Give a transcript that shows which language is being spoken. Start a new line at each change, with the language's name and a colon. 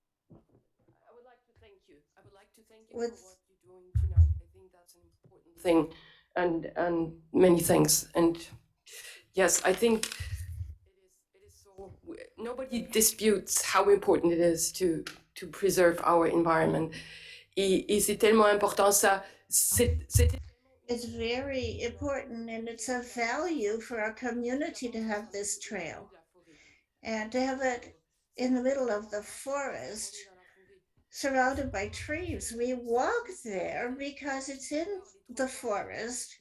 English: I would like to thank you. I would like to thank you for with what you're doing tonight. I think that's an important thing, and many thanks. And yes, I think it is so. Nobody disputes how important it is to preserve our environment.
French: Et c'est tellement important ça. C'était
English: it's very important, and it's a value for our community to have this trail and to have it in the middle of the forest, surrounded by trees. We walk there because it's in the forest.